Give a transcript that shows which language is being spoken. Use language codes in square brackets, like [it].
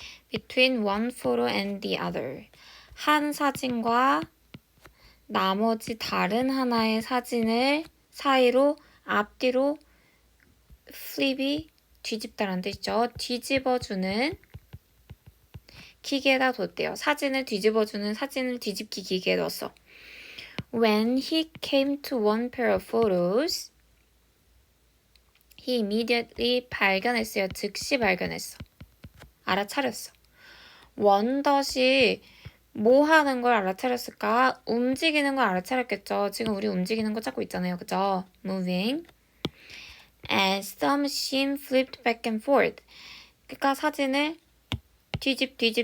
[en] Between one photo and the other. [ko] 한 사진과 나머지 다른 하나의 사진을 사이로 앞뒤로 flip이 뒤집다라는 뜻이죠. 뒤집어주는 기계에다 뒀대요. 사진을 뒤집어주는 사진을 뒤집기 기계에 넣었어. [en] When he came to one pair of photos, he immediately [ko] 발견했어요. 즉시 발견했어. 알아차렸어. 원덧이 뭐 하는 걸 알아차렸을까? 움직이는 걸 알아차렸겠죠. 지금 우리 움직이는 거 찾고 있잖아요. 그죠? Moving. [en] As the machine flipped back and forth. [ko] 그러니까 사진을 뒤집